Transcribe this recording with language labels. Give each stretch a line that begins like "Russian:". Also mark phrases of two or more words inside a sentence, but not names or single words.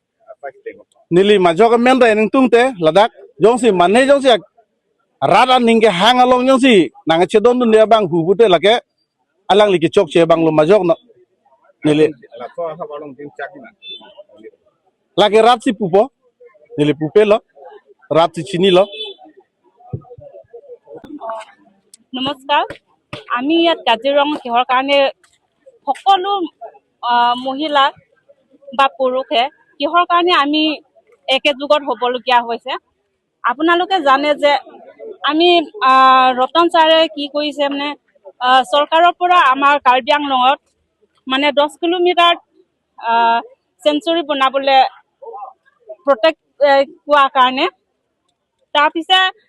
Karbi: nili majok men da ning tung te ladak jong si mane jong si rada ningke hang along jong si nang chedon dun dia bang hu bute lake alang liki chok che bang lo majok no nili la to ha balong tin chaki na lake rat si pupo nili pupe lo rat si chini lo
Assamese: নমস্কাৰ আমি ইয়াত কাজিৰঙা কিহৰ কাৰণে সকলো মহিলা বা পুৰুষে কিহৰ কাৰণে আমি একেযুগত হ'বলগীয়া হৈছে আপোনালোকে জানে যে আমি ৰতন ছাৰে কি কৰিছে মানে চৰকাৰৰ পৰা আমাৰ কাৰ্বি আংলঙত মানে 10 কিলোমিটাৰ সেঞ্চুৰী বনাবলৈ প্ৰটেক্ট কোৱা কাৰণে তাৰপিছে